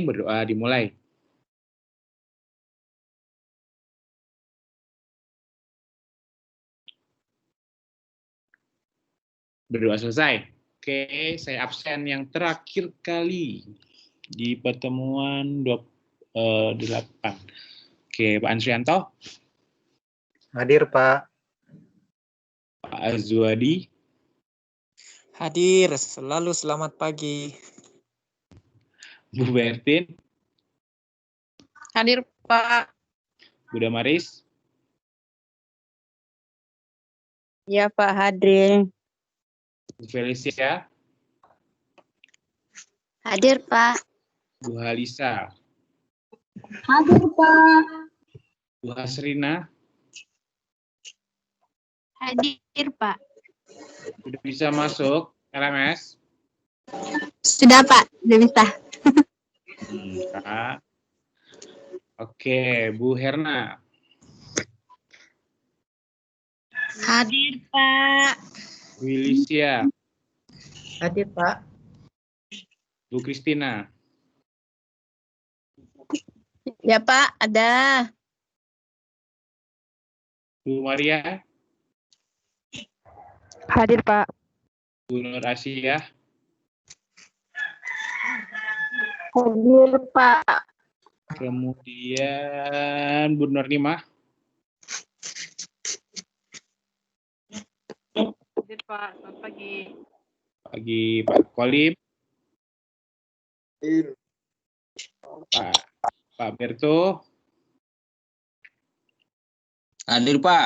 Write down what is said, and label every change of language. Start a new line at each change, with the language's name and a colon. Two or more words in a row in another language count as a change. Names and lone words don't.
Indonesian: Berdoa dimulai. Berdoa selesai. Oke, saya absen yang terakhir kali di pertemuan 8. Oke, Pak Ansrianto. Hadir Pak. Pak Azwadi. Hadir. Selalu selamat pagi. Bu Bertin. Hadir Pak. Bu Damaris. Ya Pak hadir. Bu Felicia. Hadir Pak. Bu Halisa. Hadir Pak. Bu Hasrina. Hadir Pak. Sudah bisa masuk LMS? Sudah Pak, sudah bisa. Kak. Oke, Bu Herna. Hadir Pak. Bu Ilicia. Hadir Pak. Bu Kristina. Ya Pak, ada. Bu Maria. Hadir, Pak. Bu Nur Asia. Hadir Pak. Kemudian Bu Nurmimah. Hadir, Pak. Selamat pagi. Pagi Pak Kolim. Pak Berto. Hadir Pak.